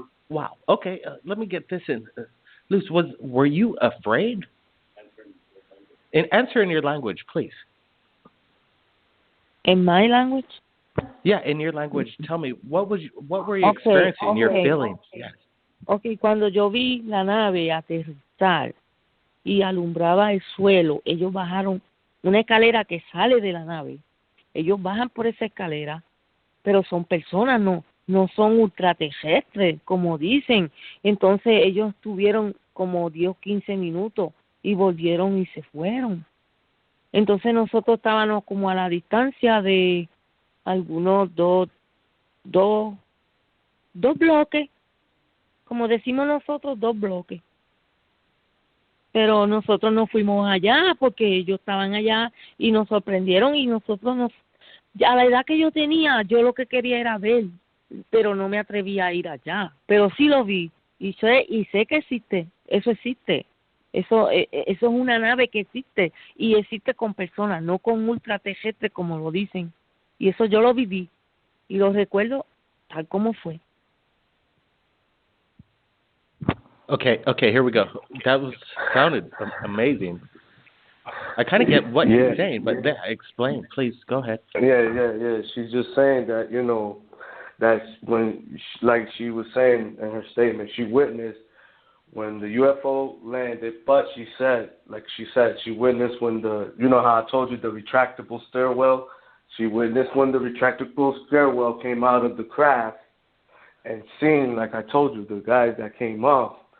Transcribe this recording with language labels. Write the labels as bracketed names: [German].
[English] Wow. Okay, let me get this in. Luce, were you afraid? Answer in your language, please. In my language? Yeah, in your language. Tell me, what were you experiencing, your feelings? Yes. [Spanish] Okay, cuando yo vi la nave aterrizar y alumbraba el suelo, ellos bajaron una escalera que sale de la nave. Ellos bajan por esa escalera, pero son personas, no son ultraterrestres, como dicen. Entonces ellos estuvieron como 10, 15 minutos y volvieron y se fueron. Entonces nosotros estábamos como a la distancia de algunos dos bloques. Como decimos nosotros, 2 bloques. Pero nosotros no fuimos allá porque ellos estaban allá y nos sorprendieron y nosotros a la edad que yo tenía, yo lo que quería era ver, pero no me atrevía a ir allá. Pero sí lo vi y sé que existe, eso existe. Eso es una nave que existe y existe con personas, no con ultraterrestres como lo dicen. Y eso yo lo viví y lo recuerdo tal como fue. [English] Okay, here we go. That sounded amazing. I kind of get what you're saying, but explain, please. Go ahead. Yeah. She's just saying that, that's when, like she was saying in her statement, she witnessed when the UFO landed, but she said she witnessed when how I told you the retractable stairwell, she witnessed when the retractable stairwell came out of the craft and seen, like I told you, the guys that came off.